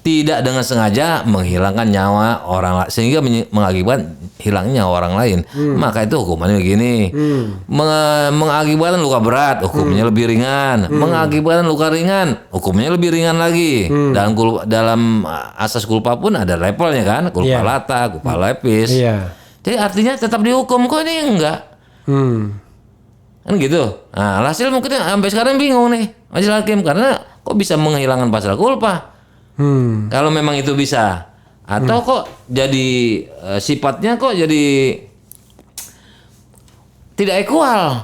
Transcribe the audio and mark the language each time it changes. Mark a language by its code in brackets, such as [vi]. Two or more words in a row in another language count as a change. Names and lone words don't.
[id] tidak dengan sengaja menghilangkan nyawa orang lain sehingga mengakibatkan hilangnya nyawa orang lain, maka itu hukumannya begini. Mengakibatkan luka berat, hukumnya lebih ringan. Mengakibatkan luka ringan, hukumnya lebih ringan lagi. Dalam asas culpa pun ada levelnya kan, [la] culpa lata, culpa lepis. [id] Jadi artinya tetap dihukum, kok ini enggak. Kan gitu. Nah, hasil mungkin sampai sekarang bingung nih majelis hakim karena kok bisa menghilangkan pasal culpa. Kalau memang itu bisa, atau kok jadi sifatnya kok jadi tidak equal.